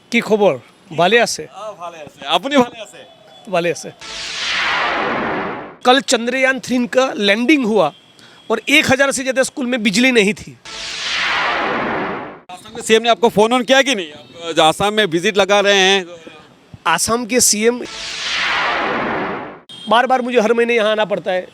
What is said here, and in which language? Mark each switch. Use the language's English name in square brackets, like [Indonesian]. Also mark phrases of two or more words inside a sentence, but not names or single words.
[Bangla] কি খবর? ভালে আছে? ভালে আছে। আপনি ভালে আছে? [Hindi] वाले से कल चंद्रयान 3 का लैंडिंग हुआ और 1000 से ज़्यादा स्कूल में बिजली नहीं थी। आसाम के सीएम ने आपको फोन ऑन किया कि नहीं? आप आसाम में विजिट लगा रहे हैं। आसाम के सीएम बार बार मुझे हर महीने यहाँ आना पड़ता है।